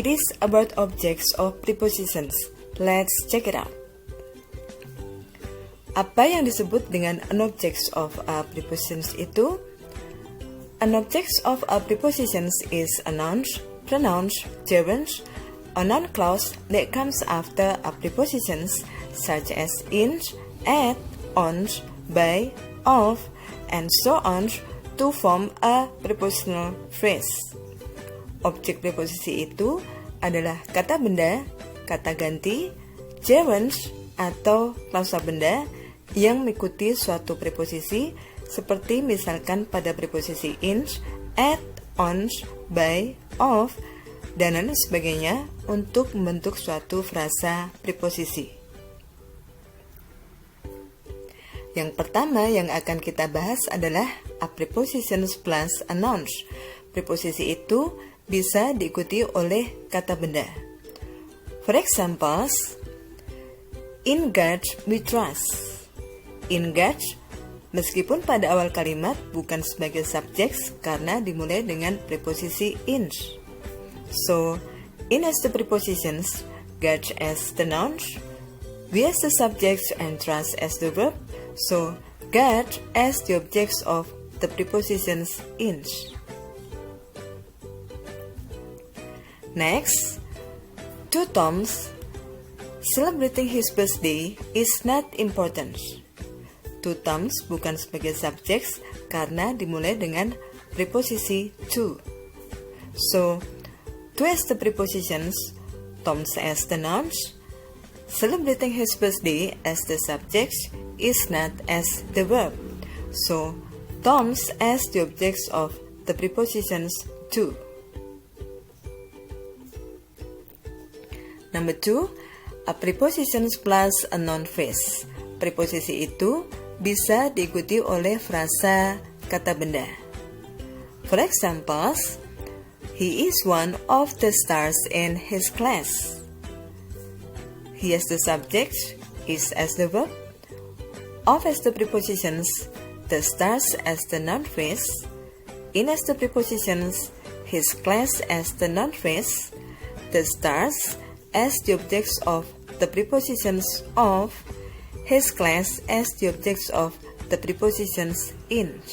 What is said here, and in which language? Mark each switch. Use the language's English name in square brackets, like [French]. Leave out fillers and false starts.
[English] It is about objects of prepositions. Let's check it out. [Indonesian] Apa yang disebut dengan [English] an objects of a prepositions [Indonesian] itu? [English] An objects of a prepositions is a noun, pronoun, gerund, a noun clause that comes after a prepositions such as in, at, on, by, of, and so on to form a prepositional phrase. [Indonesian] Objek preposisi itu adalah kata benda, kata ganti, gerund, atau klausa benda yang mengikuti suatu preposisi seperti misalkan pada preposisi in, at, on, by, of, dan lain sebagainya untuk membentuk suatu frasa preposisi. Yang pertama yang akan kita bahas adalah [English] a prepositions plus a noun. [Indonesian] Preposisi itu bisa diikuti oleh kata benda. [English] For example, in God we trust. [Indonesian] In God, meskipun pada awal kalimat bukan sebagai subjek karena dimulai dengan preposisi in. [English] So, in as the prepositions, God as the noun, we as the subject, and trust as the verb. So, God as the objects of the prepositions in. Next, to Tom's, celebrating his birthday is not important. [Indonesian] To Tom's bukan sebagai subjek karena dimulai dengan preposisi to. [English] So, to as the prepositions, Tom's as the noun, celebrating his birthday as the subject is not as the verb. So, Tom's as the objects of the prepositions to. Number 2, a prepositions plus a noun phrase. [Indonesian] Preposisi itu bisa diikuti oleh frasa kata benda. [English] For example, he is one of the stars in his class. He as the subject, is as the verb, of as the prepositions, the stars as the noun phrase, in as the prepositions, his class as the noun phrase, the stars as the objects of the prepositions of, his class as the objects of the prepositions in.